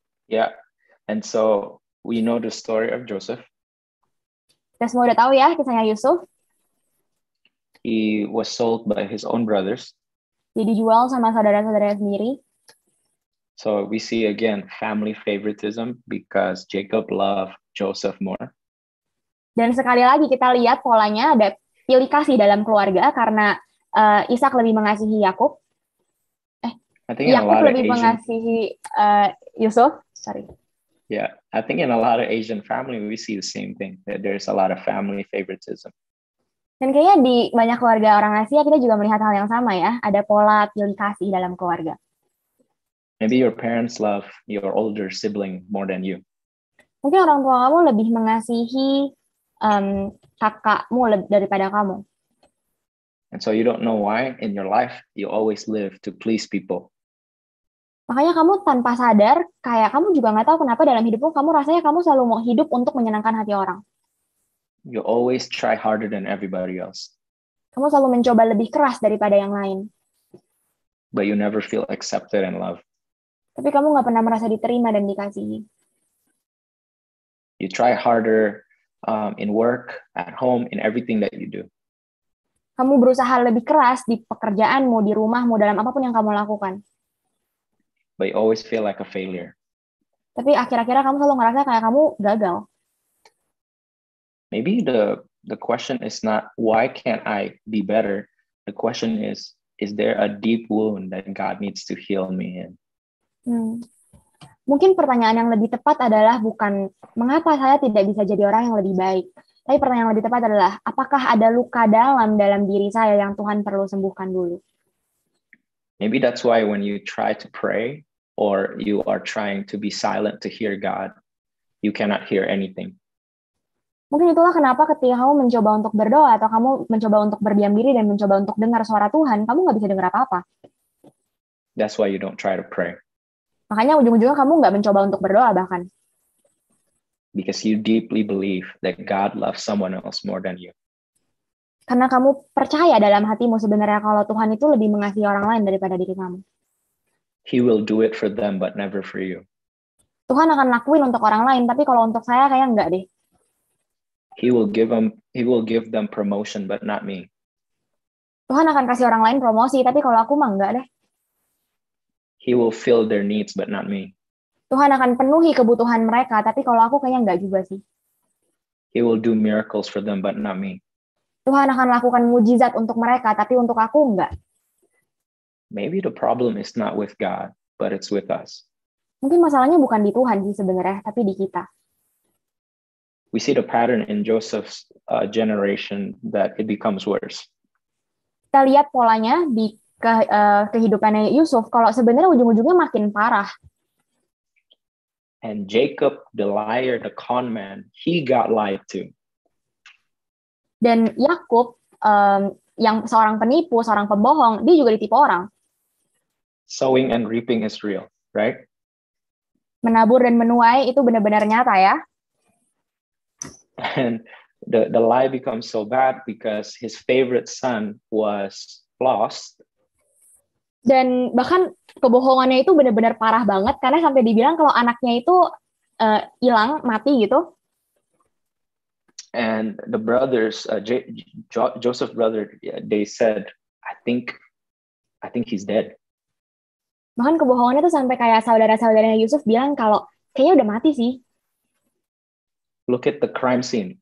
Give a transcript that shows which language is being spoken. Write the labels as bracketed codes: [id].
[en] Yeah, and so we know the story of Joseph. [id] Kita semua udah tahu ya kisahnya Yusuf. [en] He was sold by his own brothers. [id] Dia dijual sama saudara-saudaranya sendiri. [en] So we see again family favoritism because Jacob loved Joseph more. [id] Dan sekali lagi kita lihat polanya ada pilih kasih dalam keluarga karena Ishak lebih mengasihi Yakub. [en] I think in a [id] Yakub [en] lot of [id] lebih [en] Asian, [id] mengasihi Yusuf. [en] Sorry. yeah, I think in a lot of Asian family we see the same thing, that there's a lot of family favoritism. [id] Dan kayaknya di banyak keluarga orang Asia kita juga melihat hal yang sama ya. Ada pola pilih kasih dalam keluarga. [en] Maybe your parents love your older sibling more than you. [id] Mungkin orang tua kamu lebih mengasihi kakakmu daripada kamu. [en] And so you don't know why in your life you always live to please people. [id] Makanya kamu tanpa sadar, kayak kamu juga nggak tahu kenapa dalam hidupmu kamu rasanya kamu selalu mau hidup untuk menyenangkan hati orang. [en] You always try harder than everybody else. [id] Kamu selalu mencoba lebih keras daripada yang lain. [en] But you never feel accepted and loved. [id] Tapi kamu nggak pernah merasa diterima dan dikasihi. [en] You try harder in work, at home, in everything that you do. [id] Kamu berusaha lebih keras di pekerjaanmu, di rumahmu, dalam apapun yang kamu lakukan. [en] But you always feel like a failure. [id] Tapi akhir-akhirnya kamu selalu ngerasa kayak kamu gagal. [en] Maybe the question is not why can't I be better? The question is there a deep wound that God needs to heal me in? [id] Mungkin pertanyaan yang lebih tepat adalah bukan mengapa saya tidak bisa jadi orang yang lebih baik. Tapi pertanyaan yang lebih tepat adalah apakah ada luka dalam diri saya yang Tuhan perlu sembuhkan dulu. [en] Maybe that's why when you try to pray or you are trying to be silent to hear God, you cannot hear anything. [id] Mungkin itulah kenapa ketika kamu mencoba untuk berdoa atau kamu mencoba untuk berdiam diri dan mencoba untuk dengar suara Tuhan, kamu nggak bisa dengar apa-apa. [en] That's why you don't try to pray. [id] Makanya ujung-ujungnya kamu nggak mencoba untuk berdoa bahkan. [en] Because you deeply believe that God loves someone else more than you. [id] Karena kamu percaya dalam hatimu sebenarnya kalau Tuhan itu lebih mengasihi orang lain daripada diri kamu. [en] He will do it for them, but never for you. [id] Tuhan akan lakuin untuk orang lain, tapi kalau untuk saya kayak enggak deh. [en] He will give them promotion, but not me. [id] Tuhan akan kasih orang lain promosi, tapi kalau aku mah enggak deh. [en] He will fill their needs, but not me. [id] Tuhan akan penuhi kebutuhan mereka, tapi kalau aku kayaknya enggak juga sih. [en] He will do miracles for them, but not me. [id] Tuhan akan lakukan mujizat untuk mereka, tapi untuk aku enggak. [en] Maybe the problem is not with God, but it's with us. [id] Mungkin masalahnya bukan di Tuhan sih sebenarnya, tapi di kita. [en] We see the pattern in Joseph's generation that it becomes worse. [id] Kita lihat polanya di kehidupannya Yusuf, kalau sebenarnya ujung-ujungnya makin parah. [en] And Jacob, the liar, the con man, he got lied to. [id] Dan Yakub, yang seorang penipu, seorang pembohong, dia juga ditipu orang. [en] Sowing and reaping is real, right? [id] Menabur dan menuai itu benar-benar nyata ya. [en] And the lie becomes so bad because his favorite son was lost. [id] Dan bahkan kebohongannya itu benar-benar parah banget karena sampai dibilang kalau anaknya itu hilang, mati gitu. [en] And the brothers, Joseph's brother, they said, I think he's dead. [id] Bahkan kebohongannya tuh sampai kayak saudara-saudaranya Yusuf bilang kalau kayaknya udah mati sih. [en] Look at the crime scene.